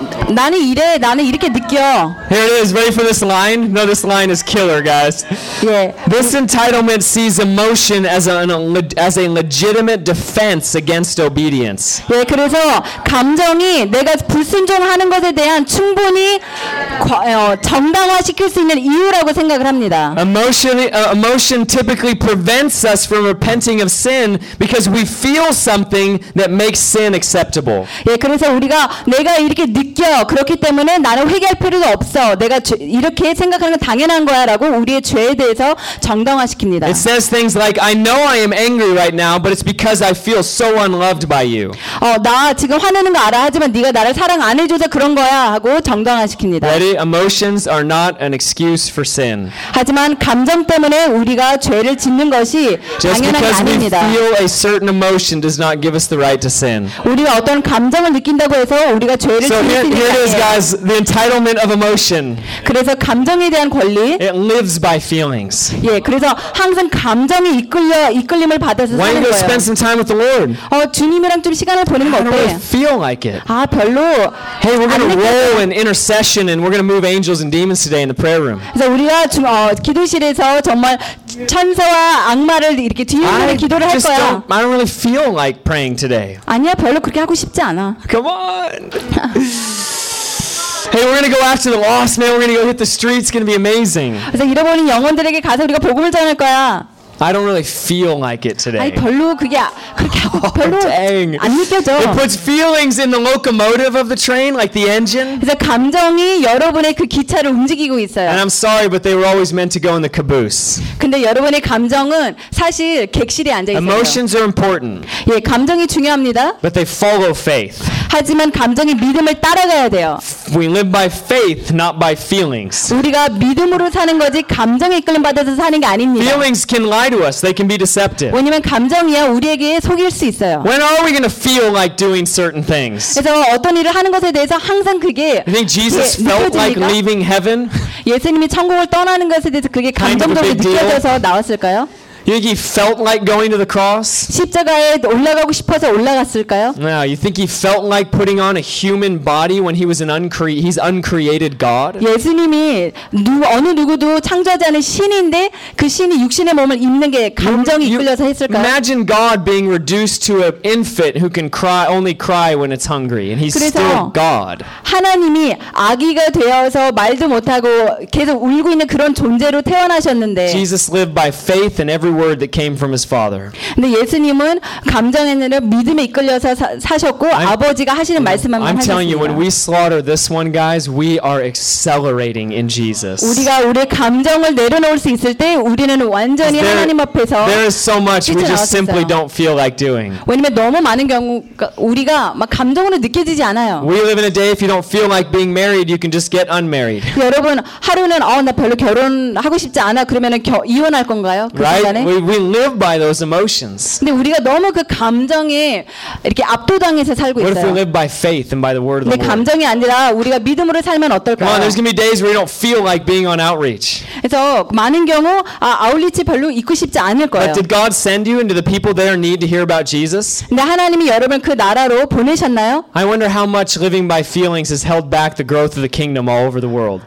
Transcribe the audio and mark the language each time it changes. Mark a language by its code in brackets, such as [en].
[ko] 나는 이래, 나는 이렇게 느껴. [en] Here it is. Ready for this line? No, this line is killer, guys. [ko] 예. [en] This entitlement sees emotion as a legitimate defense against obedience. [ko] 예, 그래서 감정이 내가 불순종하는 것에 대한 충분히 정당화시킬 수 있는 이유라고 생각을 합니다. [en] Emotion typically prevents us from repenting of sin because we feel something that makes sin acceptable. [ko] 예, 그래서 우리가 내가 이렇게 느껴 그렇기 때문에 나는 회개할 필요도 없어. 내가 이렇게 생각하는 건 당연한 거야라고 우리의 죄에 대해서 정당화시킵니다. [en] It says things like I know I am angry right now, but it's because I feel so unloved by you. [ko] 나 지금 화내는 거 알아. 하지만 네가 나를 사랑 안 해 줘서 그런 거야. 하고 정당화시킵니다. [en] Ready? Emotions are not an excuse for sin. [ko] 하지만 감정 때문에 우리가 죄를 짓는 것이 당연한 게 아닙니다. [en] Just because we feel a certain emotion does not give us the right to sin. [ko] 우리가 어떤 감정을 느낀다고 해서 우리가 죄를 짓는 게 아니에요. [en] So here it is, guys, the entitlement of emotion. [ko] 그래서 감정에 대한 권리. [en] It lives by feelings. [ko] 예, 그래서 항상 감정이 이끌림을 받아서 사는 거예요. [en] Why don't you spend some time with the Lord? [ko] 주님이랑 좀 시간을 보내는 거 어때? [en] I don't really feel like it. [ko] 아, 별로. [en] Hey, we're gonna role in intercession, and we're going to move angels and demons today in the prayer room. [ko] 그래서 우리가 기도실에서 정말 천사와 악마를 이렇게 뒤흔드는 기도를 할 거야. [en] I don't really feel like praying today. [ko] 아니야, 별로 그렇게 하고 싶지 않아. [en] Come on. Hey, we're going to go after the lost, man. We're going to go hit the streets. It's going to be amazing. [ko] 그래서 잃어버린 영혼들에게 가서 우리가 복음을 전할 거야. [en] I don't really feel like it today. [ko] 아니, 별로 그게 그렇게 하고 별로 [en] dang. [ko] 안 느껴져. [en] It puts feelings in the locomotive of the train, like the engine. [ko] 그래서 감정이 여러분의 그 기차를 움직이고 있어요. [en] And I'm sorry, but they were always meant to go in the caboose. [ko] 근데 여러분의 감정은 사실 객실에 앉아 있어요. [en] Emotions are important. [ko] 예, 감정이 중요합니다. [en] But they follow faith. [ko] 하지만 감정이 믿음을 따라가야 돼요. [en] We live by faith, not by feelings. [ko] 우리가 믿음으로 사는 거지 감정에 이끌림 받아서 사는 게 아닙니다. [en] Feelings can lie to us. They can be deceptive. [ko] 왜냐면 감정이야 우리에게 속일 수 있어요. [en] When are we going to feel like doing certain things? [ko] 그래서 어떤 일을 하는 것에 대해서 항상 그게 [en] You think Jesus felt like leaving heaven? [ko] 예수님이 천국을 떠나는 것에 대해서 그게 감정적으로 [en] kind of [ko] 느껴져서 나왔을까요? [en] You think he felt like going to the cross? [ko] 십자가에 올라가고 싶어서 올라갔을까요? [en] No, you think he felt like putting on a human body when he was an he's uncreated God? [ko] 예수님이 어느 누구도 창조하지 않은 신인데 그 신이 육신의 몸을 입는 게 감정이 이끌려서 했을까요? [en] Imagine God being reduced to an infant who can only cry when it's hungry and he's still God. [ko] 하나님이 아기가 되어서 말도 못 하고 계속 울고 있는 그런 존재로 태어나셨는데 [en] Jesus lived by faith in every word that came from his father. [ko] 근데 예수님은 감정에 의해 믿음에 이끌려서 사셨고 아버지가 하시는 말씀만 하셨습니다. [en] I'm telling you, when we slaughter this one, guys, we are accelerating in Jesus. [ko] 우리가 우리 감정을 내려놓을 수 있을 때 우리는 완전히 하나님 앞에서 [en] There is so much we just simply don't feel like doing. [ko] 왜냐면 너무 많은 경우 우리가 막 감정으로 느껴지지 않아요. [en] We live in a day if you don't feel like being married, you can just get unmarried. [ko] 여러분 하루는 나 별로 결혼하고 싶지 않아 그러면은 이혼할 건가요? [en] Right? We live by those emotions. [ko] 근데 우리가 너무 그 감정에 이렇게 압도당해서 살고 있어요. [en] What if we live by faith and by the word of the Lord? [ko] 내 감정이 아니라 우리가 믿음으로 살면 어떨까요? [en] Come on, there's gonna be days where you don't feel like being on outreach. [ko] 그래서 많은 경우 아웃리치 별로 있고 싶지 않을 거예요. [en] But did God send you into the people there in need to hear about Jesus? [ko] 근데 하나님이 여러분 그 나라로 보내셨나요? [en] I wonder how much living by feelings has held back the growth of the kingdom all over the world.